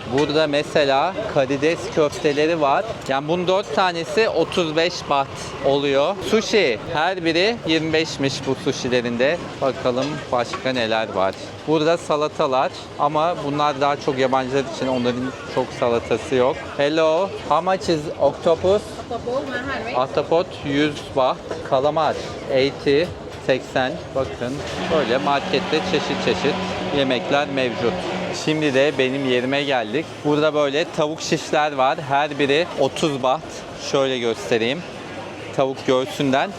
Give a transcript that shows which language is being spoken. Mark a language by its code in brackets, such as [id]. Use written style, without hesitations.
[tr] Burada mesela karides köfteleri var. Yani bunun 4 tanesi 35 baht oluyor. Sushi her biri 25'miş bu sushilerinde. Bakalım başka neler var. Burada salatalar ama bunlar daha çok yabancılar için onların çok salatası yok. [en] Hello, how much is octopus? [tr] Ahtapot 100 baht. Kalamar 80. 80. Bakın böyle markette çeşit çeşit yemekler mevcut. Şimdi de benim yerime geldik. Burada böyle tavuk şişler var. Her biri 30 baht. Şöyle göstereyim. Tavuk göğsünden.